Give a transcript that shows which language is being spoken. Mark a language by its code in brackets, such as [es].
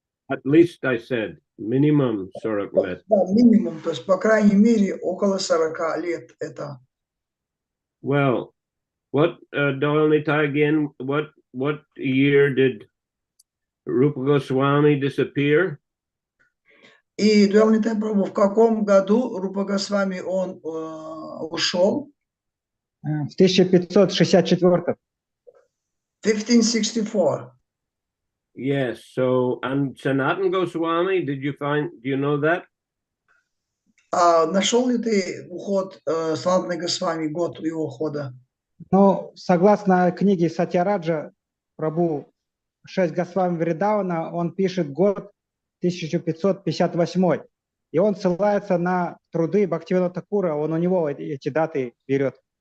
[en] At least I said, minimum 40 лет. [ru] Да, минимум, то есть, по крайней мере, около 40 лет это. [en] Well, what, Dayal Nitai again, what year did Rupa Goswami disappear? [ru] И Дайал Нитай Прабху, в каком году Рупа Госвами он ушел? В 1564. 1564. [en] Yes, so, and Sanatan Goswami, do you know that? [ru] Нашел ли ты уход Санатаны Госвами, год его ухода? Ну, согласно книге Сатьяраджа Прабху 6 Госвами Вриндавана, он пишет год 1558. И он ссылается на труды Бхактивинода Тхакура, он у него эти даты берет.